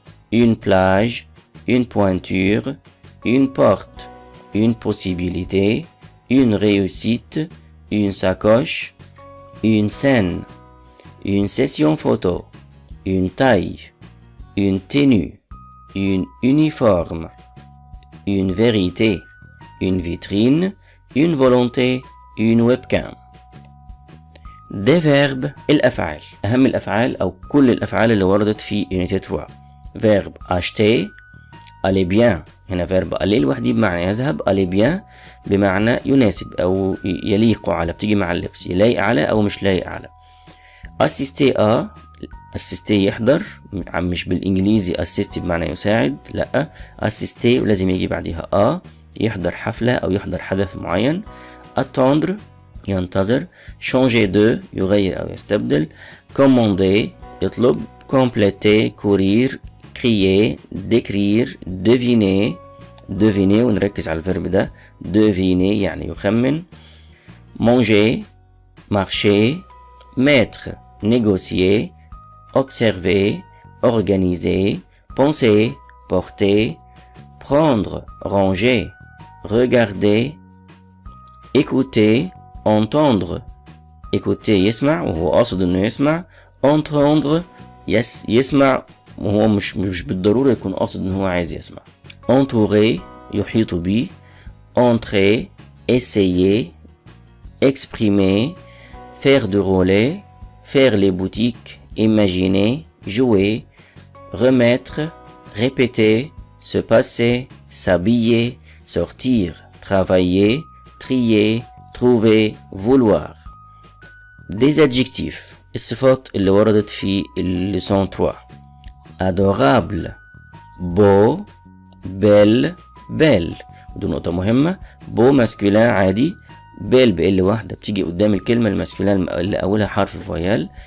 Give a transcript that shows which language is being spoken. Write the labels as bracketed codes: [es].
[fr] une plage, une pointure, une porte, une possibilité, une réussite, une sacoche, une scène, une session photo, une taille, une tenue, une uniforme, une vérité, une vitrine, une volonté, une webcam. des verbes [ar] الأفعال، أهم الأفعال أو كل الأفعال اللي وردت في unité 3. verbe acheter، aller bien، هنا verbe aller لوحدي بمعنى يذهب، aller bien بمعنى يناسب أو يليق على، بتيجي مع اللبس، يلايق على أو مش لايق على. assister à، assister يحضر، مش بالإنجليزي assist بمعنى يساعد، لأ assister ولازم يجي بعدها يحضر حفلة أو يحضر حدث معين. attendre ينتظر. changer de يغير أو يستبدل. commander يطلب. [fr] compléter courir crier décrire deviner [ar] ونركز على الفيرب ده، deviner يعني يخمن. [fr] manger marcher mettre négocier observer organiser penser porter prendre ranger regarder écouter entendre. [ar] écouter يسمع وهو قاصد انه يسمع. entendre يسمع وهو مش بالضرورة يكون قاصد ان هو عايز يسمع. entourer يحيط بيه. [fr] entrer essayer exprimer faire de relais faire les boutiques imaginer jouer remettre répéter se passer s'habiller sortir travailler trier trouver vouloir. [ar] des adjectifs الصفات اللي وردت في الليسون 3. [fr] adorable beau belle belle [ar] ودي نقطة مهمة. بو ماسكولين عادي، بيل بال واحدة بتيجي قدام الكلمة الماسكولين اللي أولها حرف فويال.